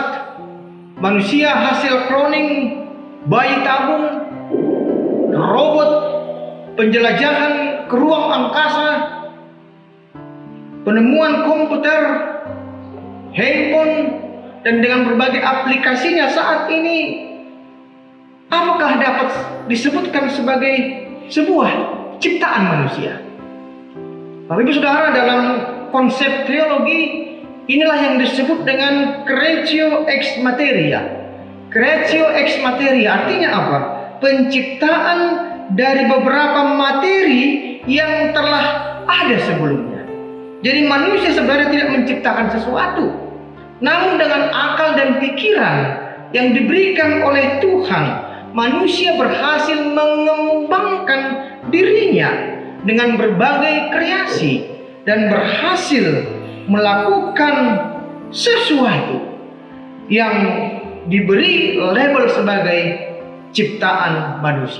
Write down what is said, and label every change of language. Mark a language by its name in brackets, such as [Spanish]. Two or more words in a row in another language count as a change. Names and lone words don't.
[Indonesian] Manusia hasil cloning, bayi tabung, robot, penjelajahan ke ruang angkasa, penemuan komputer, handphone, dan dengan berbagai aplikasinya saat ini, apakah dapat disebutkan sebagai sebuah ciptaan manusia? Bapak Ibu Saudara, dalam konsep teologi, inilah yang disebut dengan [Latin] creatio ex materia. Creatio ex materia [Indonesian] artinya apa? Penciptaan dari beberapa materi yang telah ada sebelumnya. Jadi manusia sebenarnya tidak menciptakan sesuatu, namun dengan akal dan pikiran yang diberikan oleh Tuhan, manusia berhasil mengembangkan dirinya dengan berbagai kreasi dan berhasil melakukan sesuatu yang diberi label sebagai ciptaan manusia.